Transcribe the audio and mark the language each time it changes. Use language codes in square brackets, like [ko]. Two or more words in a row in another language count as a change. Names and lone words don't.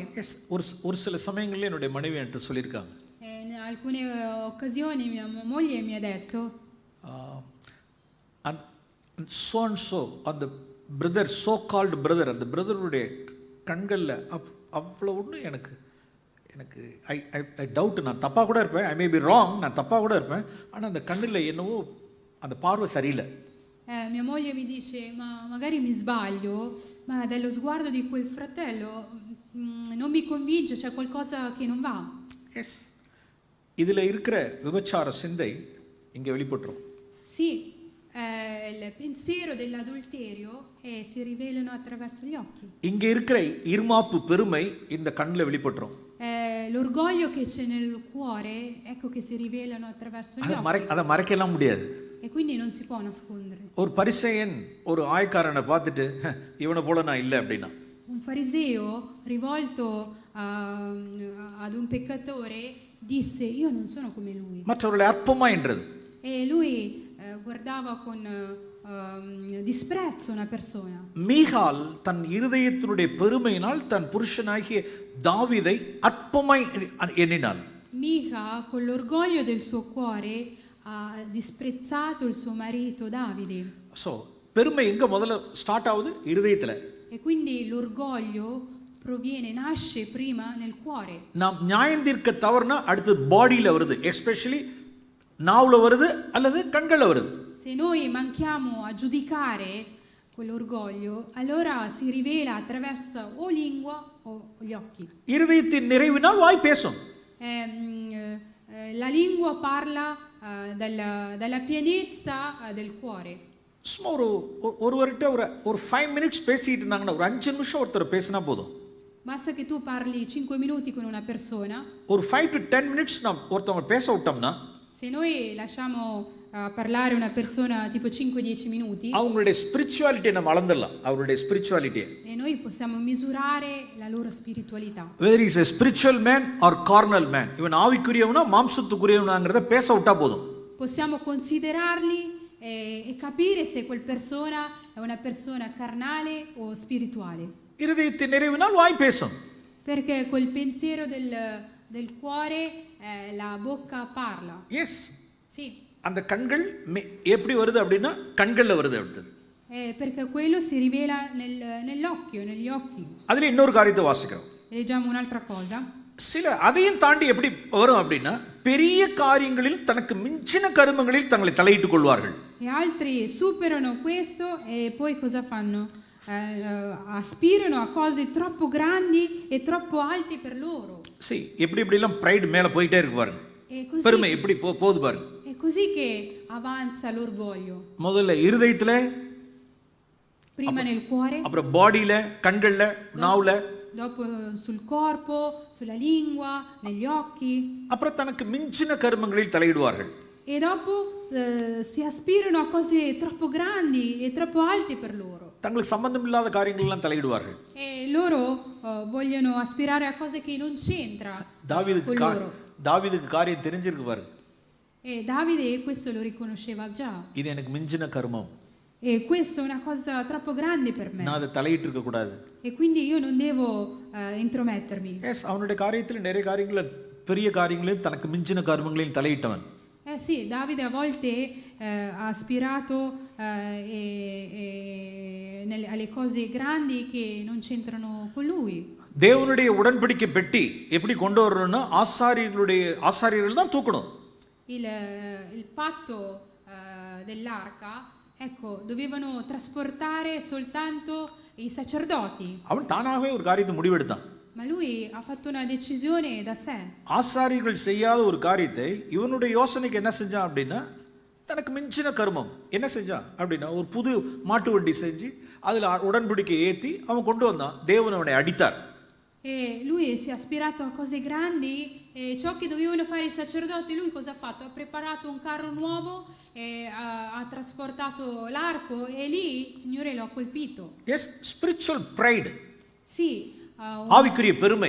[ta] ஒரு சில சமயங்கள்ல என்னுடைய மனைவி என்கிட்ட சொல்லியிருக்காங்க, [it] in alcune occasioni mia moglie mi ha detto, [en] so and so [ta] அந்த பிரதர் [en] so called [ta] பிரதர், அந்த பிரதருடைய கண்களில் அவ்வளோ ஒன்று எனக்கு எனக்கு [en] I I I doubt, [ta] நான் தப்பாக கூட இருப்பேன், [en] I may be wrong, [ta] நான் தப்பாக கூட இருப்பேன், ஆனால் அந்த கண்ணில் என்னவோ அந்த பார்வை சரியில்லை. [it] Mia moglie mi dice, ma magari mi sbaglio, ma dallo sguardo di quel fratello non mi convince, c'è qualcosa che non va. [ta] எஸ், இதில் இருக்கிற விபச்சார சிந்தை இங்கே வெளிப்பட்டுரும். [it] Sì, il pensiero dell'adulterio si rivelano attraverso gli occhi. [ta] இங்கே இருக்கிற இருமாப்பு பெருமை இந்த கண்ணில் வெளிப்பட்டுரும். [it] L'orgoglio che c'è nel cuore, ecco che si rivelano attraverso gli occhi. [ta] அதை மறைக்கலாம் முடியாது. [it] E quindi non si può nascondere. [ta] ஒரு பரிசேயன் ஒரு ஆயக்காரனை பார்த்துட்டு இவனை போல நான் இல்லை அப்படின்னா, [it] Un fariseo rivolto ad un peccatore disse, io non sono come lui. [ta] மற்றவர்களை அற்பமா என்றது. [it] E lui guardava con disprezzo una persona. [ta] மீகால் தன் இருதயத்தினுடைய பெருமையினால் தன் புருஷனாகிய தாவீதை அற்பமாய் எண்ணினாள். [it] Mica con l'orgoglio del suo cuore ha disprezzato il suo marito Davide. [ta] ஸோ பெருமை எங்க முதல்ல ஸ்டார்ட் ஆகுது? இருதயத்தில். [it] E quindi l'orgoglio proviene, nasce prima nel cuore. [ta] நாம் நியாயம் தீர்க்க தவறுனா அடுத்து பாடியில் வருது, எஸ்பெஷலி நாவில் வருது அல்லது கண்களில் வருது. [it] Se noi manchiamo a giudicare quell'orgoglio, allora si rivela attraverso o lingua o gli occhi. [ta] இருதயத்தின் நிறைவினால் வாய் பேசும். [it] La lingua parla dalla pienezza del cuore. [ta] சும்மா ஒருவர்கிட்ட ஒரு 5 minutes பேசிட்டு இருந்தாங்கன்னா, ஒரு 5 நிமிஷம் ஒருத்தர் பேசினா போதும். [it] Basta che tu parli 5 minuti con una persona. [ta] ஒரு [en] 5 to 10 minutes [ta] நாம் ஒருத்தவங்க பேச விட்டோம்னா, [it] se noi lasciamo parlare una persona tipo 5-10 minuti, [ta] அவங்களுடைய ஸ்பிரிச்சுவாலிட்டியை நம்ம அளந்துடலாம், அவருடைய ஸ்பிரிச்சுவாலிட்டியை. [it] e noi possiamo misurare la loro spiritualità. [en] whether he is a spiritual man or carnal man, [ta] இவன் ஆவிக்குரியவனா மாம்சத்துக்குரியவனாங்கறத பேச விட்டா போதும். [it] Possiamo considerarli e capire se quel persona è una persona carnale o spirituale. [ta] இருதயத்தின் நிறைவினால் வாய் பேசும். [it] Perché col pensiero del cuore la bocca parla. [en] Yes. [it] Sì. [ta] அந்த கண்கள் எப்படி வருது அப்படின்னா கண்கள்ல வருது அடுத்தது. [it] Perché quello si rivela nell'occhio, negli occhi. [ta] அதுல இன்னொரு காரியத்தை வாசிக்கிறோம். [it] Leggiamo un'altra cosa. [ta] சில அதையும் தாண்டி எப்படி வரும் அப்படின்னா, பெரிய காரியங்களில் தனக்கு மிஞ்சின கருமங்களில் தங்களை தலையிட்டுக் கொள்வார்கள். [it] E altri superano questo e poi cosa fanno? Aspirano a cose troppo grandi e troppo alti per loro. [ta] சரி, எப்படி எல்லாம் பிரைட் மேல போயிட்டே இருக்கு பாருங்க. பெருமை எப்படி போகுது பாருங்க. [it] È così che avanza l'orgoglio. [ta] முதல்ல இருதயத்துல, [it] prima nel cuore, [ta] அப்புறம் பாடியில, கண்கள்ல, நாவுல, [it] dopo sul corpo, sulla lingua, negli occhi. [ta] அப்புறம் தனக்கு மிஞ்சின கர்மங்களில் தலையிடுவார்கள். [it] E dopo si aspirano a cose troppo grandi e troppo alte per loro. [ta] தங்களுக்கு சம்பந்தம் இல்லாத காரியங்கள் எல்லாம் தலையிடுவார்கள். [it] E loro vogliono aspirare a cose che non c'entra con loro. [ta] தாவீதுக்கு காரியம் தெரிஞ்சிருக்கு பாருங்க. [it] E Davide questo lo riconosceva già. [ta] இது எனக்கு மிஞ்சின கர்மம். [it] E questo è una cosa troppo grande per me. [ta] நான் அதை தலையிட்டு இருக்க கூடாது. [it] E quindi io non devo intromettermi. [ta] எஸ், அவனுடைய காரியத்தில் நிறைய காரியங்கள், பெரிய காரியங்களையும் தனக்கு மிஞ்சின கர்மங்களையும் தலையிட்டவன். [it] Sì, Davide a volte ha aspirato alle cose grandi che non c'entrano con lui. [ta] தேவனுடைய உடன்படிக்கை பெட்டி எப்படி கொண்டு வரணும்னா, ஆசாரியர்கள் தான் தூக்கணும். [it] Il patto dell'arca, ecco, dovevano trasportare soltanto i sacerdoti. [ta] அவன் தானாகவே ஒரு காரியத்தை முடிவெடுத்தான். [it] Ma lui ha fatto una decisione da sé. [ta] ஆசாரியர்கள் செய்யாத ஒரு காரியத்தை இவனுடைய யோசனைக்கு என்ன செஞ்சான் அப்படின்னா, தனக்கு மிஞ்சின கர்மம் என்ன செஞ்சான் அப்படின்னா, ஒரு புது மாட்டு வண்டி செஞ்சு அதில் உடன்படிக்கை ஏற்றி அவன் கொண்டு வந்தான். தேவன் அவனை அடித்தார். [it] E lui si è aspirato a cose grandi e ciò che dovevano fare i sacerdoti, lui cosa ha fatto? Ha preparato un carro nuovo e ha trasportato l'arco e lì il Signore lo ha colpito. [en] Yes, spiritual pride. [it] Sì, [ta] ஆவிக்குரிய பெருமை,